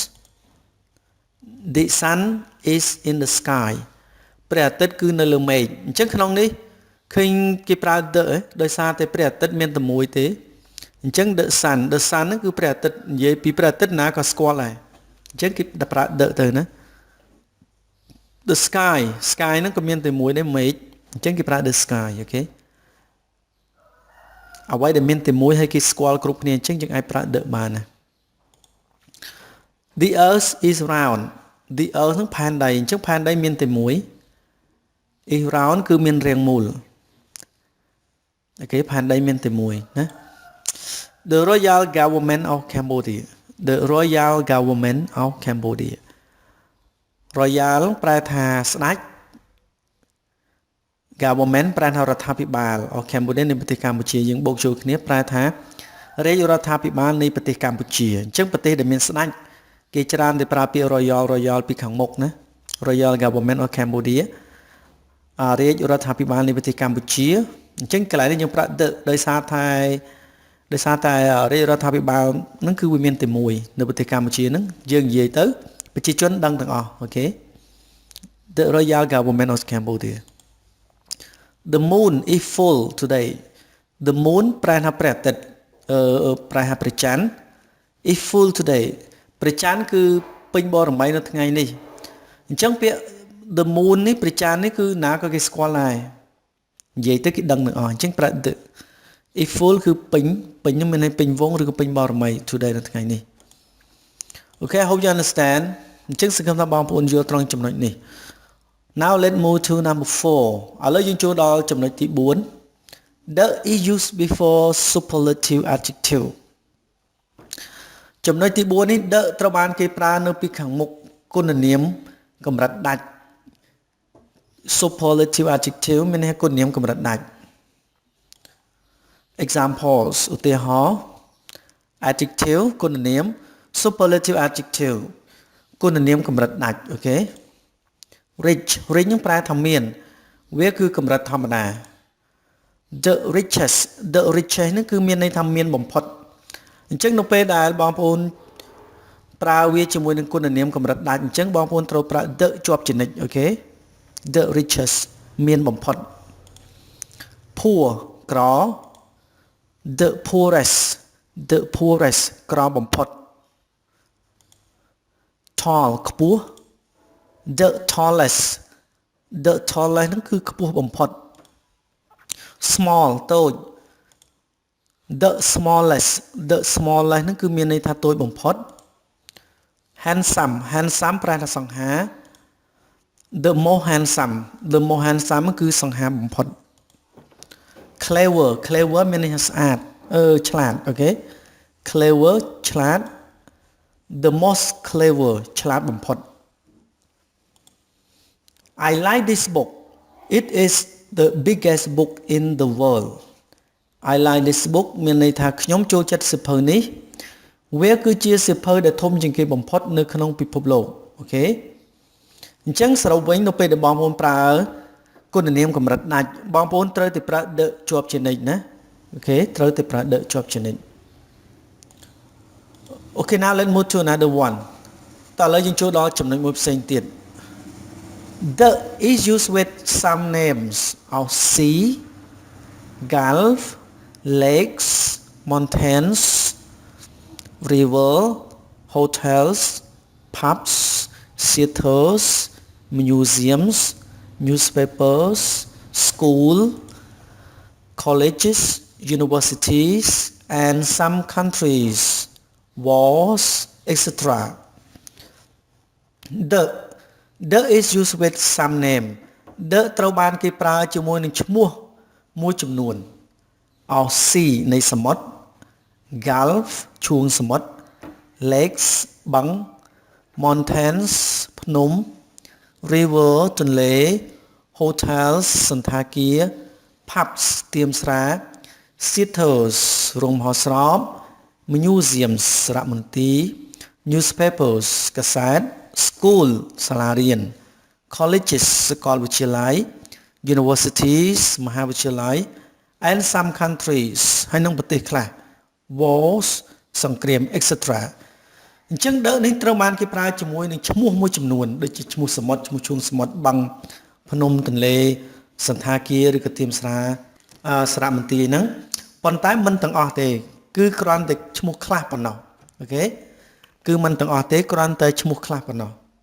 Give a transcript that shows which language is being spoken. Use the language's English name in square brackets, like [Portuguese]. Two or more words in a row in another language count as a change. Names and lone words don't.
[English] the sun is in the sky [Khmer] ព្រះអាទិត្យគឺនៅលើមេឃអញ្ចឹងក្នុងនេះឃើញគេប្រើ the ដោយសារតែព្រះអាទិត្យមានតែមួយទេអញ្ចឹង [English] the sun [Khmer] ហ្នឹងគឺព្រះអាទិត្យនិយាយពីព្រះអាទិត្យណាក៏ស្គាល់ដែរអញ្ចឹងគេប្រើ the ទៅណា [English] the sky [Khmer] ហ្នឹងក៏មានតែមួយដែរមេឃអញ្ចឹងគេប្រើ [English] the sky [Khmer] អូខេ អ្វីដែលមានតែមួយហើយគេស្គាល់គ្រប់គ្នាអញ្ចឹងយើងអាចប្រើ the បានណា [English] The earth is round the earth [Khmer] ហ្នឹងផែនដីអញ្ចឹងផែនដីមានតែមួយ [English] is round [Khmer] គឺមានរាងមូលអូខេផែនដីមានតែមួយណា [English] The royal government of Cambodia the royal government of Cambodia royal [Khmer] ប្រែថាស្ដេច government ប្រែថារដ្ឋាភិបាល [English] of Cambodia [Khmer] នៃប្រទេសកម្ពុជាយើងបូកចូលគ្នាប្រែថារាជរដ្ឋាភិបាលនៃប្រទេសកម្ពុជាអញ្ចឹងប្រទេសដែលមានស្ដេចគេច្រើនតែប្រើពាក្យ royal ពីខាងមុខណា [English] royal government of Cambodia [Khmer] រាជរដ្ឋាភិបាលនៃប្រទេសកម្ពុជាអញ្ចឹង កន្លែងនេះយើងប្រើ the ដោយសារតែរាជរដ្ឋាភិបាលហ្នឹងគឺវាមានតែមួយនៅប្រទេសកម្ពុជាហ្នឹងយើងនិយាយទៅប្រជាជនដឹងទាំងអស់អូខេ [English] The royal government of Cambodia The moon is full today The moon [Khmer] ប្រែថាព្រះអាទិត្យប្រែថាព្រះច័ន្ទ [English] is full today [Khmer] ព្រះច័ន្ទគឺពេញបរមីនៅថ្ងៃនេះអញ្ចឹងពាក្យ [English] the moon [Khmer] នេះព្រះច័ន្ទនេះ គឺណាក៏គេស្គាល់ដែរនិយាយទៅគេដឹងទាំងអស់អញ្ចឹងប្រើ [English] the is full [Khmer] គឺពេញហ្នឹងមានន័យពេញវងឬក៏ពេញបរមី today នៅថ្ងៃនេះអូខេ [English] I hope you understand [Khmer] អញ្ចឹងសង្ឃឹមថាបងប្អូនយល់ត្រង់ចំណុចនេះ [English] Now let's move to number 4 [Khmer] ឥឡូវយើងចូលដល់ចំណុចទី4 [English] The is used before superlative adjective [Khmer] ចំណុចទី4នេះ the ត្រូវបានគេប្រើនៅពីខាងមុខគុណនាមកម្រិតដាច់ [English] superlative adjective [Khmer] មានន័យថាគុណនាមកម្រិតដាច់ examples ឧទាហរណ៍ adjective គុណនាម [English] superlative adjective [Khmer] គុណនាមកម្រិតដាច់អូខេ rich នឹងប្រែថាមានវា គឺកម្រិតធម្មតា [English] the richest [Khmer] ហ្នឹងគឺមានន័យថាមានបំផុតអញ្ចឹងនៅពេលដែលបងប្អូនប្រើវាជាមួយនឹងគុណនាមកម្រិតដាច់អញ្ចឹងបងប្អូនត្រូវប្រើ the ជាប់ជានិច្ចអូខេ [English] the richest [Khmer] មានបំផុត poor ក្រ [English] the poorest [Khmer] ក្របំផុត tall ខ្ពស់ [English] the tallest [Khmer] ហ្នឹងគឺខ្ពស់បំផុត small តូច [English] the smallest [Khmer] ហ្នឹងគឺមានន័យថាតូចបំផុត handsome ប្រែថាសង្ហា [English] the most handsome [Khmer] គឺសង្ហាបំផុត clever មានន័យថាស្អាតឆ្លាតអូខេ clever ឆ្លាត [English] the most clever [Khmer] ឆ្លាតបំផុត [English] I like this book it is the biggest book in the world I like this book [Khmer] មានន័យថាខ្ញុំចូលចិត្តសៀវភៅនេះវាគឺជាសៀវភៅដែលធំជាងគេបំផុតនៅក្នុងពិភពលោកអូខេអញ្ចឹងសរុបវិញនៅពេលដែលបងប្អូនប្រើគុណនាមកម្រិតដាច់បងប្អូនត្រូវតែប្រើ the ជាប់ជានិច្ចណាអូខេត្រូវតែប្រើ the ជាប់ជានិច្ច [English] Okay now let's move to another one [Khmer] តើឥឡូវយើងចូល ដល់ចំណុចមួយផ្សេងទៀត [English] the is used with some names of sea gulf lakes mountains river hotels pubs theaters museums newspapers school colleges universities and some countries wars etc the is used with some name the [Khmer] ត្រូវបានគេប្រើជាមួយនឹងឈ្មោះមួយចំនួន [English] of sea [Khmer] នៃសមុទ្រ gulf ឈូងសមុទ្រ lakes បឹង mountains ភ្នំ river ទន្លេ hotels សណ្ឋាគារ pubs ស្ទៀមស្រា theaters រោងមហោស្រព museums សារមន្ទីរ newspapers កាសែត school សាលារៀន colleges សាកលវិទ្យាល័យ universities មហាវិទ្យាល័យ [English] and some countries [Khmer] ហើយក្នុងប្រទេសខ្លះ wars សង្គ្រាម etc អញ្ចឹងដើនេះត្រូវបានគេប្រើជាមួយនឹងឈ្មោះមួយចំនួនដូចជាឈ្មោះសមុទ្រឈ្មោះឈូងសមុទ្របឹងភ្នំទន្លេសណ្ឋាគារឬក៏ទីមស្រាសារមន្ទីរហ្នឹងប៉ុន្តែមិនទាំងអស់ទេគឺគ្រាន់តែឈ្មោះខ្លះប៉ុណ្ណោះអូខេគឺមិនទាំងអស់ទេគ្រាន់តែឈ្មោះខ្លះប៉ុណ្ណោះ